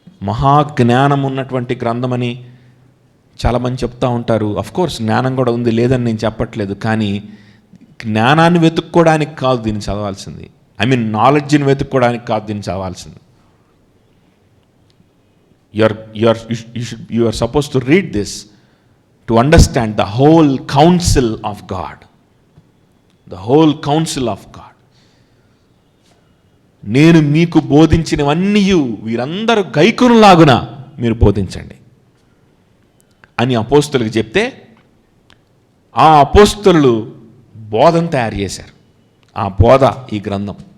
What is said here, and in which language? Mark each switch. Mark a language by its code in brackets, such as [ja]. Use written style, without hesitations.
[te] మహాజ్ఞానం ఉన్నటువంటి గ్రంథమని చాలామంది చెప్తూ ఉంటారు. అఫ్కోర్స్ జ్ఞానం కూడా ఉంది, లేదని నేను చెప్పట్లేదు. కానీ జ్ఞానాన్ని వెతుక్కోవడానికి కాదు దీన్ని చదవాల్సింది. నాలెడ్జ్ని వెతుక్కోవడానికి కాదు దీన్ని చదవాల్సింది. [en] You are supposed to read this to understand the whole counsel of God. The whole counsel of God. [te] నేను మీకు బోధించినవన్నీ వీరందరూ గైకొనులాగున మీరు బోధించండి అని అపోస్తలులకు చెప్తే, ఆ అపోస్తలులు బోధను తయారు చేశారు. ఆ బోధ ఈ గ్రంథం.